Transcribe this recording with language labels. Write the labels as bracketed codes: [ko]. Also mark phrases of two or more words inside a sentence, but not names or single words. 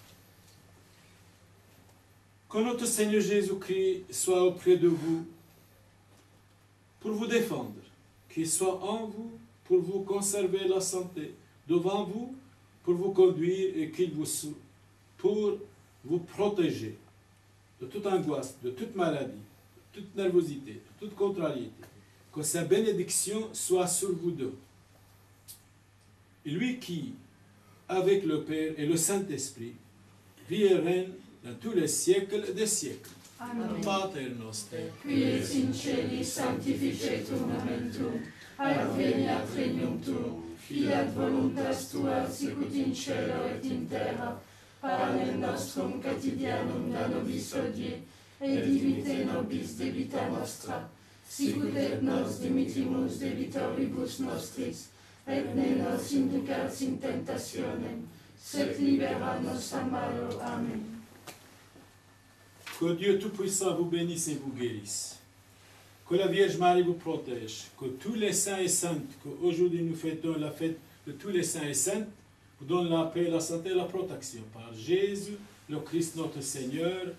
[fr] Que notre Seigneur Jésus-Christ soit auprès de vous pour vous défendre, qu'il soit en vous pour vous conserver la santé, devant vous pour vous conduire et qu'il vous pour vous protéger de toute angoisse, de toute maladie, de toute nervosité, de toute contrariété. Que sa bénédiction soit sur vous deux. Et lui qui, avec le Père et le Saint-Esprit, vit et règne dans tous les siècles des siècles. Amen. [la] Pater noster, Qui es in celis sanctificetur nomen tuum, adveniat regnum tuum, fiat voluntas tua sicut in cielo et in terra. Panem nostrum quotidianum da nobis hodie, et dimitte nobis debita nostra, sicut et nos dimittimus debitoribus nostris, et ne nos inducas in tentationem, sed libera nos a malo. Amen. [fr] que Dieu Tout-Puissant vous bénisse et vous guérisse. Que la Vierge Marie vous protège. Que tous les saints et saintes, qu'aujourd'hui nous fêtons la fête de tous les saints et saintes, vous donnent la paix, la santé et la protection. Par Jésus, le Christ notre Seigneur.